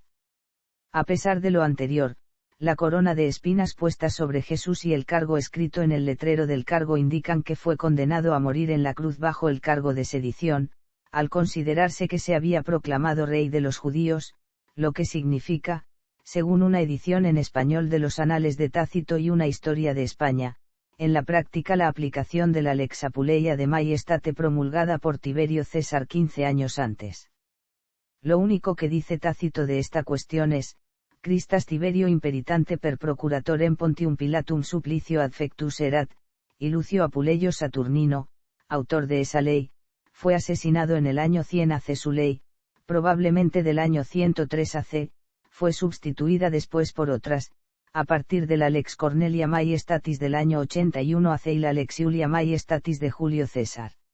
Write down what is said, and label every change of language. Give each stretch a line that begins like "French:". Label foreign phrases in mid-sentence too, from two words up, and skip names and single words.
Spanish: A pesar de lo anterior, la corona de espinas puesta sobre Jesús y el cargo escrito en el letrero del cargo indican que fue condenado a morir en la cruz bajo el cargo de sedición, al considerarse que se había proclamado rey de los judíos, lo que significa, según una edición en español de los Anales de Tácito y una historia de España, en la práctica la aplicación de la Lex Apuleia de Majestate promulgada por Tiberio César 15 años antes. Lo único que dice Tácito de esta cuestión es,
Latin: Christas Tiberio imperitante per procuratorem Pontium Pilatum supplicio adfectus erat,
Spanish: y Lucio Apuleyo Saturnino, autor de esa ley, fue asesinado en el año 100 a.C. Su ley, probablemente del año 103 AC, fue sustituida después por otras, a partir de la Lex Cornelia Maiestatis del año 81 AC y la Lex Iulia Maiestatis de Julio César.